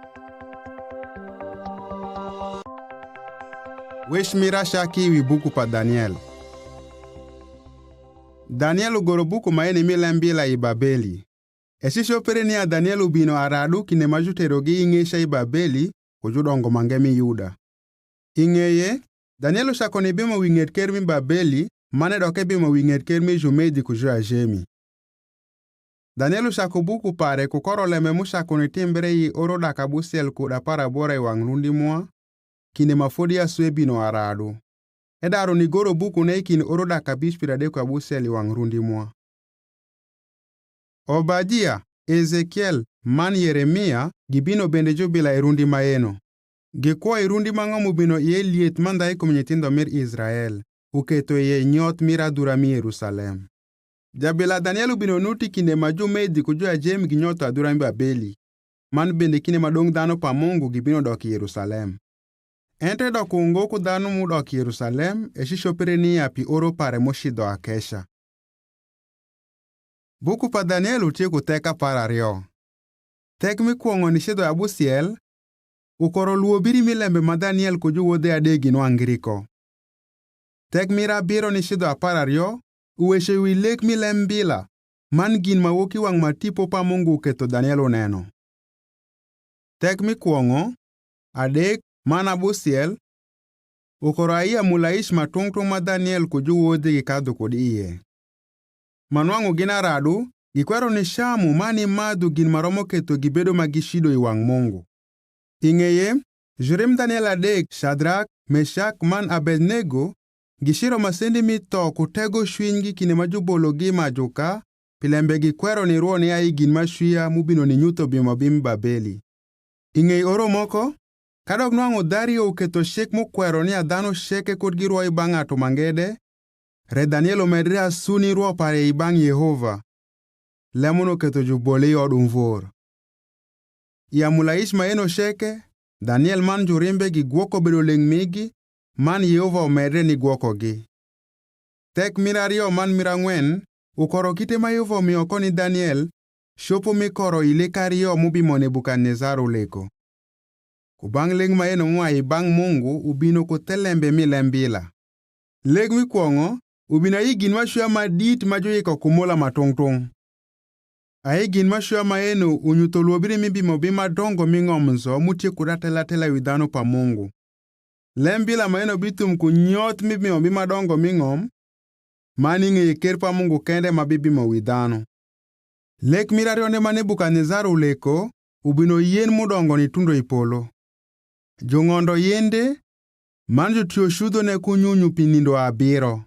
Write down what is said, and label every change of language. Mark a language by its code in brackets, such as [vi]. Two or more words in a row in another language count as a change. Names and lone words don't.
[alz] Wesh mira shaki wi buku pa Daniel. Daniel ugoro buku maene milembila I Babeli. Esisho pere ni a Daniel ubino aradu kine majuterogi ing'esha I Babeli kujudongo mangemi Yuda. Ing'eye, Daniel ushakoni bimo wing'et ker mi Babeli, mane doke bimo wing'et ker mi Jumedi kujo Ajemi. Daniel ushako buku pare kukoro leme mushakoni timbre I oro daka busiel kuda para bora I wang' rundi mwa, kine mafodi aswe bino aradu. Edaro ni goro buku ne kine oro daka bish piradeko abusiel I wang' rundi mwa. Obadia, Ezekiel, man Yeremia, gibino bende jubila irundi maeno. Gikwa irundi mang'omu bino ye liet mandai kum nyithindo mir Israel, uketo ye nyot miradura mi Yerusalem. Jabila Daniel bino nuti kinde maju Medi kujo Ajemi ginyoto adura mi Babeli, man bende kine madong dhano pa Mungu gibino doki Yerusalem. Ente doko ungoku dhano mu doki Yerusalem, eshisho pere ni api oro pare moshido akesha. Buku pa Daniel utieko teka para rio. Tek mikwongo ni shido abusiel, ukoro luo biri milembe ma Daniel kuju wode adegi nwangiriko. Tek mira biro ni shido apara rio, uweshe wi lek milembila, man gin mawoki wang matipo pa Mungu keto Daniel uneno. Tek mikwongo, adek, man abusiel, ukoro aiya mulaish matungtung ma Daniel kuju wode gikadho kod iye. Manwang'o gin aradu, gikwero ni shamu mani madu gin maromo keto gibedo magishido I wang' Mungu. Ing'eye, jurim Daniel adek, Shadrak, Meshak man Abednego, gishiro masendi mito kutego shwingi kine majubolo gi majuka, pilembe gikwero ni ruo ni ai gin mashwia mubino ni nyuto bimo bim Babeli. Ing'ey oro moko, kadok nwang'o Dario uketo shek mukwero ni adhano sheke kod giruo I bang' ato mangede, re Daniel omedre asuni ruo pare I bang' Yehova. Lemono keto jubole I od umvor. Ya mulaish maeno sheke, Daniel man jurimbe gi gwoko bedo leng' migi, man Yehova omedre ni gwoko gi. Tek mirario man mirang'wen, ukoro kite ma Yehova omiyo koni Daniel, shopo mikoro I lek ario mubimo Nebukadnezar uleko. Kubang' leng' maeno mua I bang' Mungu ubino kutelembe milembila. Leg mikwongo, ubina I gin mashua madit majoyiko kumola matungtung. Ai gin mashua maeno unyuto luobiri mibimo bima dongo ming'omzo mutie kudatela widhano pa Mungu. Lembila maeno bitum kunyot mibimo bima dongo ming'om, mani ng'eye ker pa Mungu kende mabibimo widhano. Lek mirario ne ma Nebukadnezar uleko, ubino yien mudongo ni tundo I polo. Jong'ondo yende, man jotio shudho ne kunyunyu pinindo abiro.